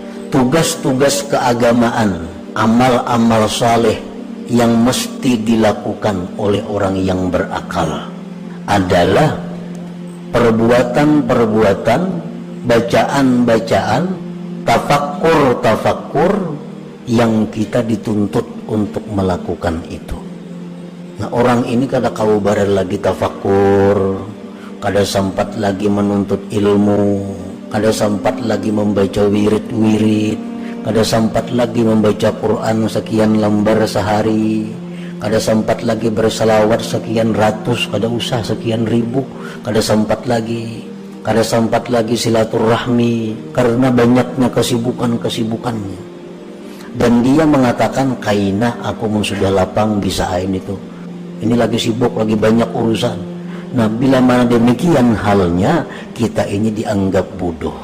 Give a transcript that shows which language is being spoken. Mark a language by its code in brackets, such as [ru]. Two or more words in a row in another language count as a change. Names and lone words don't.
[id] tugas-tugas keagamaan, amal-amal saleh yang mesti dilakukan oleh orang yang berakal adalah perbuatan-perbuatan, bacaan-bacaan, tafakkur yang kita dituntut untuk melakukan itu. Nah, [bjn] orang ini kada kau barar lagi tafakkur, kada sempat lagi menuntut ilmu, kada sempat lagi membaca wirid-wirid, kada sempat lagi membaca Quran sekian lembar sehari, kada sempat lagi berselawat sekian ratus, kada usah sekian ribu, kada sempat lagi silaturahmi karena banyaknya kesibukannya. Dan dia mengatakan, kaina aku sudah lapang bisain itu, ini lagi sibuk, lagi banyak urusan. [id] Nah, bila mana demikian halnya, kita ini dianggap bodoh.